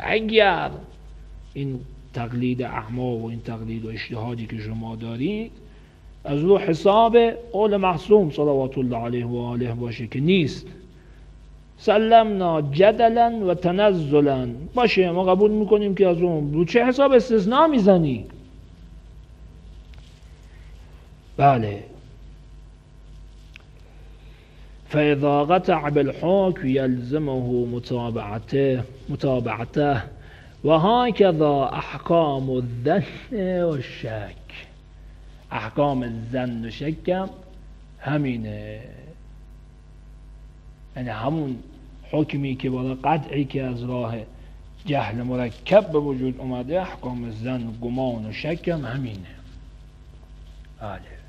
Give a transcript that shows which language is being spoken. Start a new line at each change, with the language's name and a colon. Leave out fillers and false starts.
Persian: اگر این تقلید اعما و این تقلید و اجتهادی که شما دارید از رو حساب قول معصوم صلوات الله علیه و آله باشه که نیست،
Arabic: سلمنا جدلا و تنزلا
Persian: باشه، ما قبول میکنیم که از اون رو چه حساب استثناء میزنی؟ بله.
Arabic: فاذا قطع بالحكم يلزمه متابعته وهكذا احکام الظن والشك.
Persian: احکام الظن و شک همینه، یعنی همون حکمی که برای قطعی که از راه جهل مرکب به وجود اومده، احکام الظن، گمان و شک هم همینه. بله.